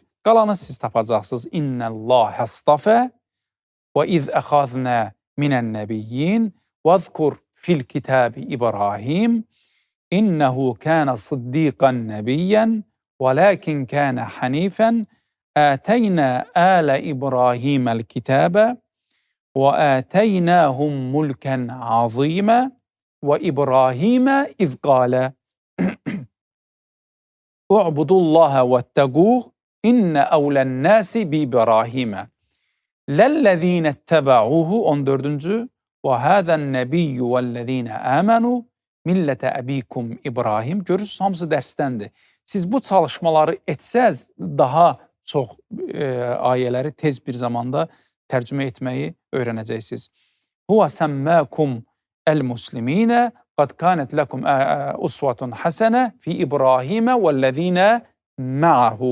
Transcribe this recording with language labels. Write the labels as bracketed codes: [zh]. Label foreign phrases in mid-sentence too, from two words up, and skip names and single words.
[az] Qalanı siz tapacaqsınız. [ar] إن الله اصطفى وإذ أخذنا من النبيين واذكر في الكتاب إبراهيم. إنه كان صديقا نبيا ولكن كان حنيفا. آتينا آل إبراهيم الكتاب وآتيناهم ملكا عظيما وإبراهيم إذ قال اعبدوا الله واتقوه إن أولى الناس بإبراهيم للذين اتبعوه 14. وهذا النبي والذين آمنوا ملة أبيكم إبراهيم. [az] Görürsünüz, hamısı dərstəndir. Siz bu çalışmaları etsəz, daha çox ayələri tez bir zamanda tərcümə etməyi öyrənəcəksiniz. [ar] هو سماكم المسلمين قد كانت لكم أسوة حسنة في إبراهيم والذين معه.